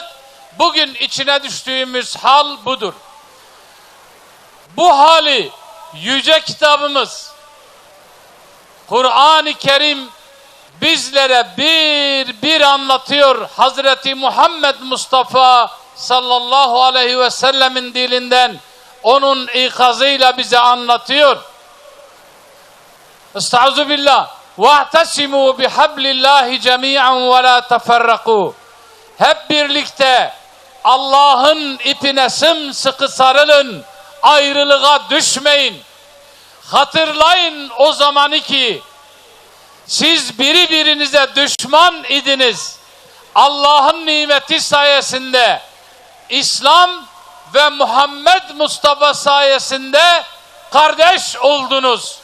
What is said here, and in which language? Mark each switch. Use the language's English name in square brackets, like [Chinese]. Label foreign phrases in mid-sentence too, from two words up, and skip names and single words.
[Turkish] Bugün içine düştüğümüz hal budur. Bu hali yüce kitabımız Kur'an-ı Kerim bizlere bir anlatıyor. Hazreti Muhammed Mustafa [Arabic] صلى الله عليه وسلم [Turkish] dilinden onun ikazıyla bize anlatıyor. [Arabic] أستعيذ بالله. وَاَعْتَسِمُوا بِحَبْلِ اللّٰهِ جَمِيعًا وَلَا تَفَرَّقُوا. [Turkish] Hep birlikte Allah'ın ipine sımsıkı sarılın, ayrılığa düşmeyin. Hatırlayın o zamanı ki siz birbirinize düşman idiniz. Allah'ın nimeti sayesinde İslam ve Muhammed Mustafa sayesinde kardeş oldunuz.